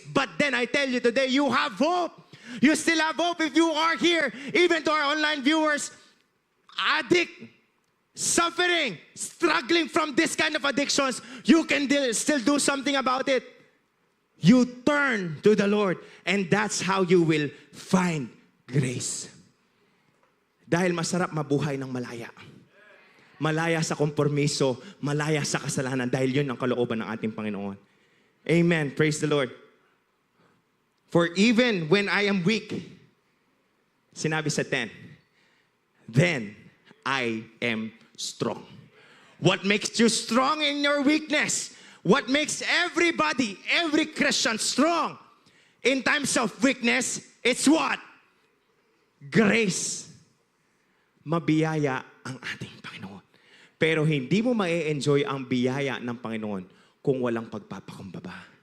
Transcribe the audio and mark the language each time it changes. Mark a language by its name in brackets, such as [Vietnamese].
[English] But then I tell you today, you have hope. You still have hope if you are here, even to our online viewers, addict, suffering, struggling from this kind of addictions, you can still do something about it. You turn to the Lord, and that's how you will find grace. [Filipino] Dahil masarap mabuhay ng malaya. Malaya sa kompromiso, malaya sa kasalanan, dahil yun ang kalooban ng ating Panginoon. [English] Amen. Praise the Lord. For even when I am weak, sinabi sa 10, then I am strong. What makes you strong in your weakness? What makes everybody, every Christian strong in times of weakness? It's what? Grace. [Filipino] Mabiyaya ang ating Panginoon. Pero hindi mo ma-enjoy ang biyaya ng Panginoon kung walang pagpapakumbaba.